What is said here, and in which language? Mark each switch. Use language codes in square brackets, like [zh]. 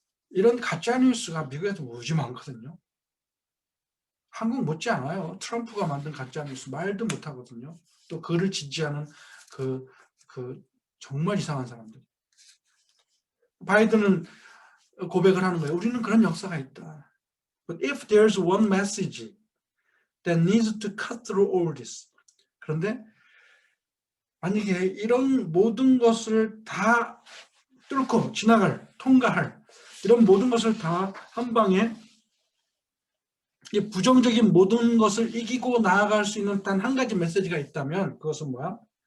[ko] 이런 가짜뉴스가 미국에도 무지 많거든요. 한국 못지않아요. 트럼프가 만든 가짜뉴스 말도 못하거든요. 또 그를 지지하는 정말 이상한 사람들. 바이든은 고백을 하는 거예요. 우리는 그런 역사가 있다. [en] But if there's one message that needs to cut through all this. [ko] 그런데 만약에 이런 모든 것을 다 뚫고 통과할 이런 모든 것을 다 한 방에 이 부정적인 모든 것을 이기고 나아갈 수 있는 단 한 가지 메시지가 있다면 그것은 뭐야?